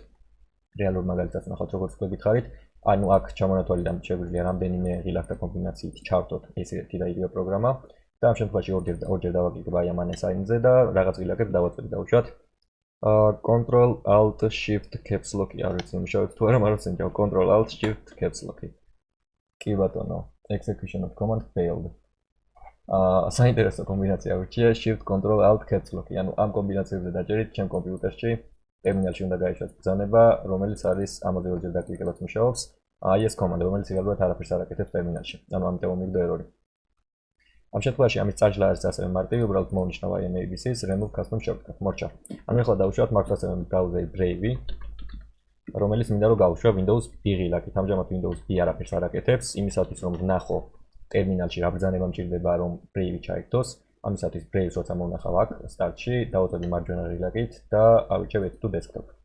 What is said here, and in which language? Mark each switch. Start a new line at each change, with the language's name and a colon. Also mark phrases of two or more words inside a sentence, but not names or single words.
Georgian: რეალურ მაგალითად ვნახავთ როგორც უკვე გითხარით, ანუ აქ ჩამონათვალიდან შეგვიძლია რამდენიმე ღილაკთა კომბინაციით ჩავთოთ ეს ერთი და იგივე პროგრამა. და ამ შემთხვევაში ორჯერ დავაკლიკებ აი ამ unassigned-ზე და რაღაც ღილაკებს დავაწვევ დავუშვათ. Ctrl-Alt-Shift caps lock-ი არ ვიცი იმუშავებს თუ არა, მაგრამ სენჯავ Ctrl-Alt-Shift caps lock-ი. კი ბატონო,
English: execution of command failed.
Georgian: საინტერესო კომბინაცია ვირჩია Shift Ctrl-Alt caps lock-ი, ანუ ამ კომბინაციებზე დაჭერით ჩემ კომპიუტერში ტერმინალში უნდა გაიშვათ ბრძანება, რომელიც არის ამაზე ორჯერ დაკლიკებაც მუშაობს. აი ეს კომანდა, რომელიც რეალურად არაფერს არ აკეთებს ტერმინალში. ანუ ამიტომ მივიდა ერორი. ამ შემთხვევაში ამის წაჯლა არის ასევე მარტივი, უბრალოდ მოვნიშნავ აი ABC-ს
English: remove custom shortcut
Georgian: მორჩა. ანუ ახლა დავუშვათ მაქვს ასევე ბრაუზერი Brave, რომელიც მინდა რომ გავუშვა Windows B ღილაკით. ამჟამად Windows B არაფერს არ აკეთებს, იმისათვის რომ ვნახო ტერმინალში რა ბრძანება მჭირდება რომ Brave ჩაირთოს. ამისათვის Brave-ს როცა მოვნახავ აქ სტარტში, დავუწევი მარჯვენა ღილაკით და ავირჩევ
English: Add to Desktop.